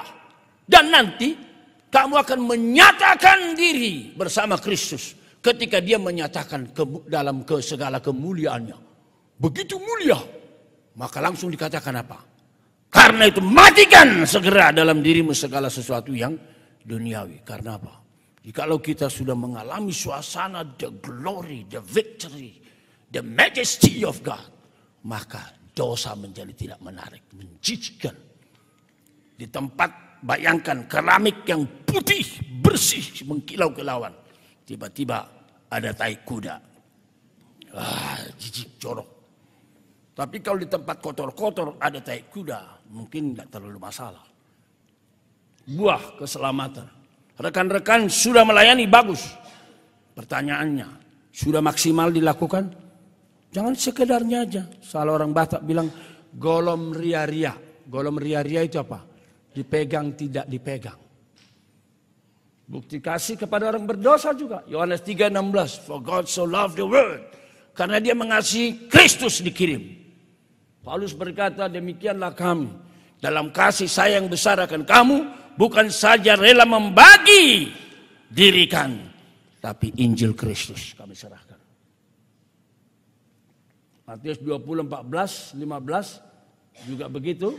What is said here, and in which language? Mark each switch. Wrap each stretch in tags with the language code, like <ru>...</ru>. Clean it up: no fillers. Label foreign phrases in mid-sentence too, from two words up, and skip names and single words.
<id>Dan nanti kamu akan menyatakan diri bersama Kristus ketika dia menyatakan dalam segala kemuliaannya. Begitu mulia, maka langsung dikatakan apa? Karena itu matikan segera dalam dirimu segala sesuatu yang duniawi. Karena apa? Jikalau kita sudah mengalami suasana</id> <en>the glory, the victory, the majesty of God,</en> <id>maka dosa menjadi tidak menarik, menjijikkan. Di tempat bayangkan keramik yang putih, bersih, mengkilau-kilauan. Tiba-tiba ada tai kuda. Jijik, jorok. Tapi kalau di tempat kotor-kotor ada tai kuda, mungkin tidak terlalu masalah. Buah keselamatan. Rekan-rekan sudah melayani bagus. Pertanyaannya, sudah maksimal dilakukan? Jangan sekedarnya aja. Salah orang Batak bilang,</id> <bbc>golom ria-ria. Golom ria-ria</bbc> <id>itu apa? Dipegang tidak dipegang. Bukti kasih kepada orang berdosa juga. Yohanes 3:16.</id> <en>For God so loved the world.</en> <id>Karena dia mengasihi, Kristus dikirim. Paulus berkata, demikianlah kami. Dalam kasih sayang besar akan kamu, bukan saja rela membagi diri kami, tapi Injil Kristus kami serahkan. Matius 20:14-15 juga begitu.</id>